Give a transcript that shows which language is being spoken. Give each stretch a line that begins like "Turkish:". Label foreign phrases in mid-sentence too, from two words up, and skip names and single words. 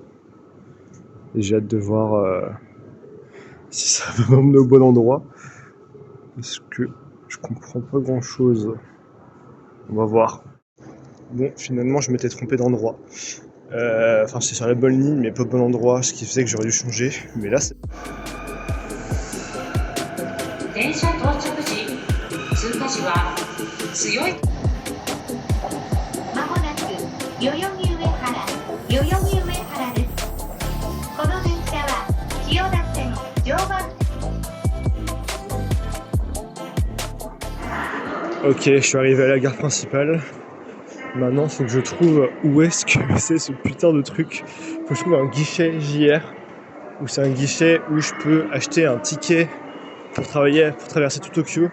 French: Et j'ai hâte de voir si ça va m'emmener au bon endroit. Parce que je comprends pas grand chose. On va voir. Bon, finalement je m'étais trompé d'endroit. Enfin, c'est sur la bonne ligne, mais pas au bon endroit, ce qui faisait que j'aurais dû changer. Mais là, c'est.
Japanese: 電車到着時、通過時は強い。まもなく代々木上原です。この電車は千代田線常磐。
French: Ok, je suis arrivé à la gare principale. Maintenant, il faut que je trouve où est-ce que c'est ce putain de truc. Faut que je trouve un guichet JR, où c'est un guichet où je peux acheter un ticket pour traverser tout Tokyo.